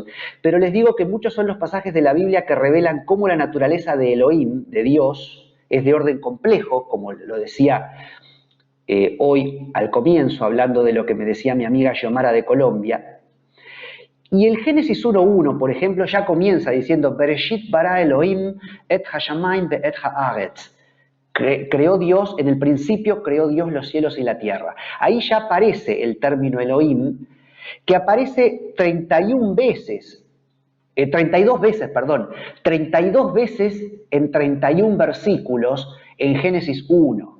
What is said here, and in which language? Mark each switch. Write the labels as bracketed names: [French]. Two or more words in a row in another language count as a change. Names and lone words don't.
[Spanish] Pero les digo que muchos son los pasajes de la Biblia que revelan cómo la naturaleza de Elohim, de Dios, es de orden complejo, como lo decía hoy al comienzo, hablando de lo que me decía mi amiga Xiomara de Colombia. Y el Génesis 1:1, por ejemplo, ya comienza diciendo [Hebrew] בראשית ברא אלוהים את השמים ואת הארץ. [Spanish] Creó Dios, en el principio creó Dios los cielos y la tierra. Ahí ya aparece el término Elohim, que aparece 32 veces en 32 veces en 31 versículos en Génesis 1.